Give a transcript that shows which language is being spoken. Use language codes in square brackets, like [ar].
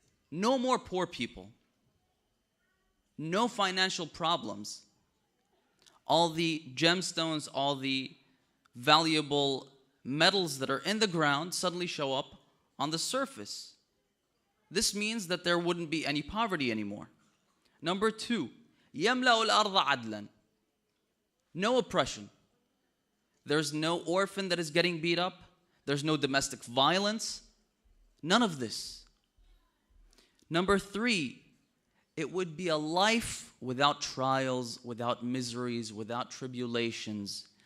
[en] No more poor people. No financial problems. All the gemstones, all the valuable metals that are in the ground suddenly show up on the surface. This means that there wouldn't be any poverty anymore. Number 2, [ar] يَمْلَأُ الْأَرْضَ عَدْلًا. [en] No oppression. There's no orphan that is getting beat up. There's no domestic violence. None of this. Number 3, it would be a life without trials, without miseries, without tribulations.